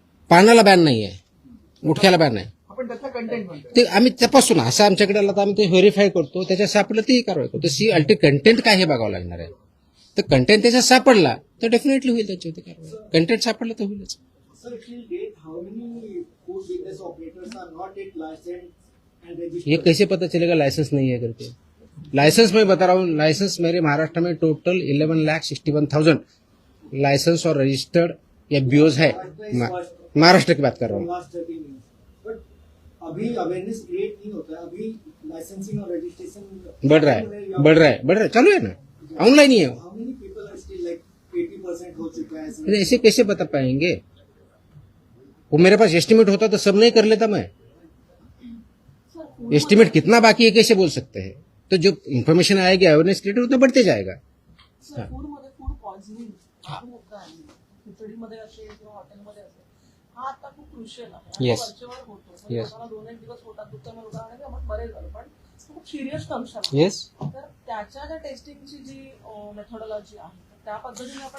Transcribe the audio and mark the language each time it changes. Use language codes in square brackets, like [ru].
[mr] पानाला ban नाही आहे गुटख्याला ban आहे आपण त्यातला कंटेंट म्हणतो ते आम्ही तपासून असं आमच्याकडे आलं तर आम्ही ते व्हेरीफाय करतो त्याच्यात सापडलं तेही कारवाई करतो सी अल्टी कंटेंट काय हे बघावं लागणार आहे तर कंटेंट त्याच्यात सापडला तर डेफिनेटली होईल त्याच्यावरती कारवाई कंटेंट सापडलं तर होईलच [en] Sir, till date, how many food business operators are not yet licensed and registered? [hi] ये कैसे पता चलेगा लाइसेंस नहीं है करके लाइसेंस मैं बता रहा हूँ लाइसेंस मेरे महाराष्ट्र में टोटल 11,61,000 लाइसेंस और रजिस्टर्ड या बीओज है महाराष्ट्र की बात कर रहा हूँ [en] Last 13 years. But [hi] अभी अवेयरनेस क्रिएट नहीं होता है, अभी लाइसेंसिंग और रजिस्ट्रेशन बढ़ रहा है, चालू है ना, ऑनलाइन ही है। [en] how many people are still like 80% [hi] हो चुका है अरे ऐसे कैसे बता पाएंगे? वो मेरे पास एस्टिमेट होता तो सब नहीं कर लेता मैं। एस्टिमेट कितना बाकी है कैसे बोल सकते हैं? तो जो इन्फॉर्मेशन आएगी अवेयरनेस क्रिएट उतना बढ़ते जाएगा। [mr] सर फूडमध्ये फूड पॉइझनिंग होतं आहे खिचडीमध्ये असेल किंवा हॉटेलमध्ये असेल हा आता खूप क्रुशियल आहे. [en] Yes. [mr] वरचेवर होतो म्हणजे [en] Yes. [mr] लोकांना 2-1 दिवस होतात दुःखम उदाहरण आहे आपण बरे झालो पण खूप सिरियस कंडिशन [en] yes, [mr] तर त्याच्या ज्या टेस्टिंगची जी मेथोडॉलॉजी आहे तर त्या पद्धतीने आपण